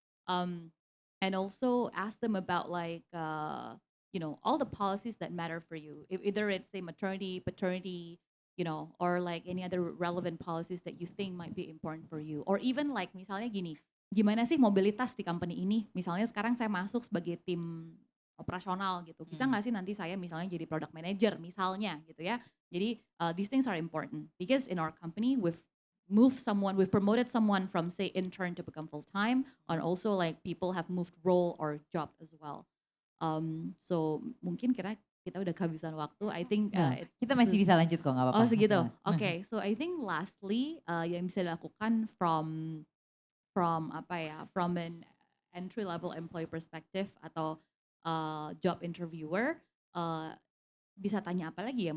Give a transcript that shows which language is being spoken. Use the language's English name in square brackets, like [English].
[English] Um, and also ask them about like, all the policies that matter for you. If either it's say maternity, paternity, or like any other relevant policies that you think might be important for you, or even like [Indonesian] misalnya gini, gimana sih mobilitas di company ini? Misalnya sekarang saya masuk sebagai tim operasional gitu, bisa nggak sih nanti saya misalnya jadi product manager misalnya gitu ya. Jadi [English] these things are important because in our company we've promoted someone from say intern to become full time, and also like people have moved role or job as well. So [Indonesian] mungkin kita udah kehabisan waktu. [English] I think [Indonesian] No, kita masih bisa lanjut kok, nggak apa-apa. Oh segitu. Silakan. [English] Okay, so I think lastly [Indonesian] yang bisa dilakukan [English] from [Indonesian] apa ya, [English] from an entry level employee perspective [Indonesian] atau [English] job interviewer, [Indonesian] bisa tanya apa lagi ya?